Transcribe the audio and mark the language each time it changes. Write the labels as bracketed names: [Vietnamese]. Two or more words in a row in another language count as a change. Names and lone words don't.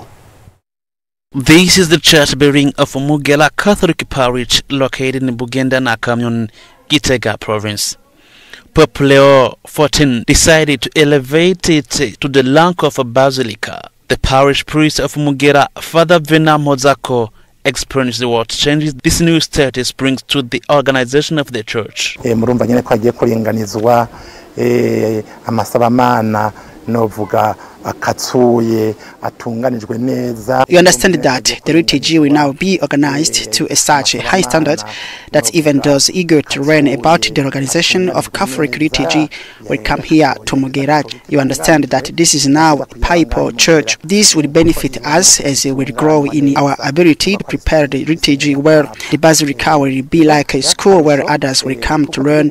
[English] This is the church building of Mugera Catholic Parish located in Bugenda na Commune, Gitega province. Pope Leo XIV decided to elevate it to the rank of a basilica. The parish priest of Mugera, Father Vena Mozako, experienced what changes this new status brings to the organization of the church. [Rundi] Murumva nyene ko agiye kuringanizwa amasabamana novuga akatsuye atunganijwe neza. [English] You understand that the liturgy will now be organized to such a high standard that even those eager to learn about the organization of Catholic liturgy will come here to Mugera. You understand that this is now a papal church. This will benefit us as we will grow in our ability to prepare the liturgy, where the Basilica will be like a school where others will come to learn.